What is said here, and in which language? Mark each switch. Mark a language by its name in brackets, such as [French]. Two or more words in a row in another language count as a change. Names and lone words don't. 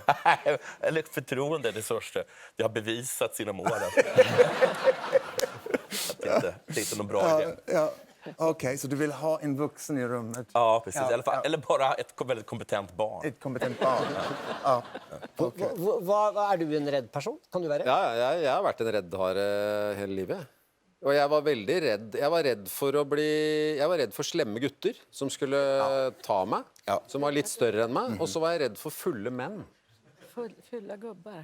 [Swedish] Eller ett förtroende, det största. Det har bevisats genom åren. Att det inte är någon bra idé. Ja. Okej, så du vill ha en vuxen i rummet? Ja, precis. I alla fall, eller bara ett väldigt kompetent barn. Ett kompetent barn? Ja. Okay. [Norwegian] Er du en redd person? Kan du være? Ja, jeg har vært en reddhare hele livet. Og jeg var veldig redd. Jeg var redd for slemme gutter som skulle ta meg, som var litt større enn meg, og så var jeg redd for fulle menn. [Swedish] Fulla gubbar.